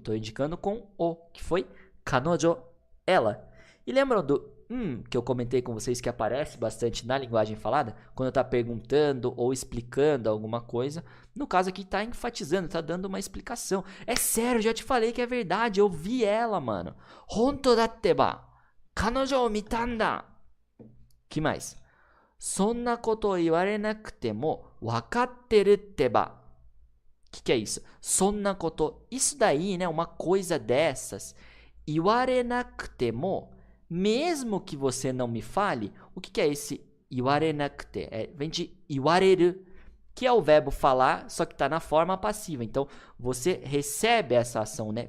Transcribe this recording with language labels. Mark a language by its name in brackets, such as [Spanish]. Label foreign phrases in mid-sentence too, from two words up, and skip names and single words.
[Portuguese] Estou indicando com o, que foi kanojo, ela. E lembram do que eu comentei com vocês que aparece bastante na linguagem falada? Quando está perguntando ou explicando alguma coisa. No caso aqui está enfatizando, está dando uma explicação. É sério, já te falei que é verdade, eu vi ela, mano. [Japanese] 本当 だってば. 彼女 を 見たんだ. [Portuguese] Que mais? [Japanese] そんな こと 言われなくても 分かってる てば. [Portuguese] Que é isso? [Japanese] そんな こと. [Portuguese] Isso daí, né? Uma coisa dessas. [Japanese] Iwarenakute mo. [Portuguese] Mesmo que você não me fale, o que é esse iwarenakute? Vem de iwareru, que é o verbo falar, só que está na forma passiva. Então, você recebe essa ação, né?